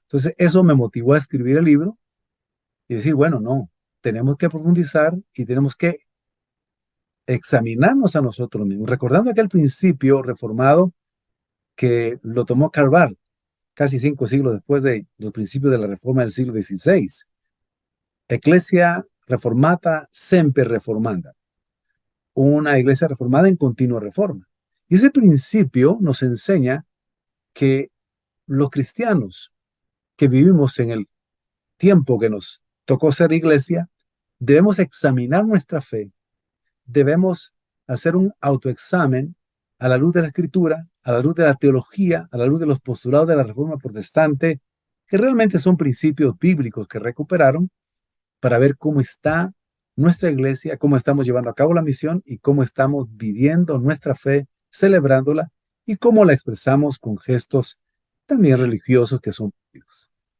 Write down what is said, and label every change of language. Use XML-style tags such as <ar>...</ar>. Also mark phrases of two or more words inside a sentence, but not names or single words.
<es>Entonces eso me motivó a escribir el libro y decir, bueno, no, tenemos que profundizar y tenemos que examinarnos a nosotros mismos, recordando aquel principio reformado que lo tomó Karl Barth casi 5 siglos después de los principios de la reforma del siglo XVI.</es> <la>Ecclesia reformata semper reformanda,</la> <es>una iglesia reformada en continua reforma. Y ese principio nos enseña que los cristianos que vivimos en el tiempo que nos tocó ser iglesia, debemos examinar nuestra fe, debemos hacer un autoexamen a la luz de la escritura, a la luz de la teología, a la luz de los postulados de la reforma protestante, que realmente son principios bíblicos que recuperaron para ver cómo está nuestra iglesia, cómo estamos llevando a cabo la misión y cómo estamos viviendo nuestra fe, celebrándola y cómo la expresamos con gestos también religiosos que son públicos.</es>